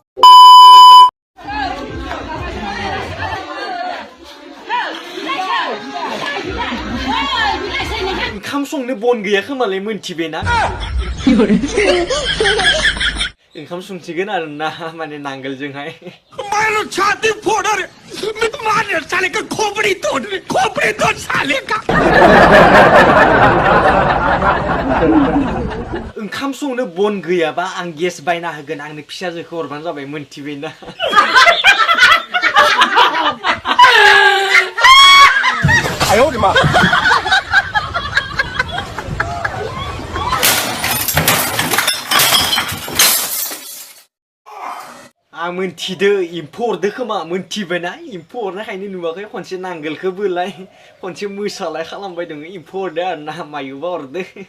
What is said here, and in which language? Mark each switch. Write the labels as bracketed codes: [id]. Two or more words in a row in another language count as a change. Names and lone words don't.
[brx] ओंखाम संनो बन गैया खोमालाय मोनथिबायना ओंखाम संसिगोन आरो ना माने नांगोलजोंहाय [hi] मारो छाती फोड़ रे मैं तो मार साले का खोपड़ी तोड़ साले का [brx] ओंखाम संनो बन गैयाबा आं गेस बायना होगोन आंनो फिसाजोखौ हरबानो जाबाय मोनथिबायना [hi] आयो रे मा [brx] आं मोनथिदो एम्फौ हरदो खोमा मोनथिबायना एम्फौ हरनायखायनो नुवाखै खनसे नांगोलखौ बोलाय खनसे मोसालाय खालामबाय दङ एम्फौ हरदो आरो ना मायोबा हरदो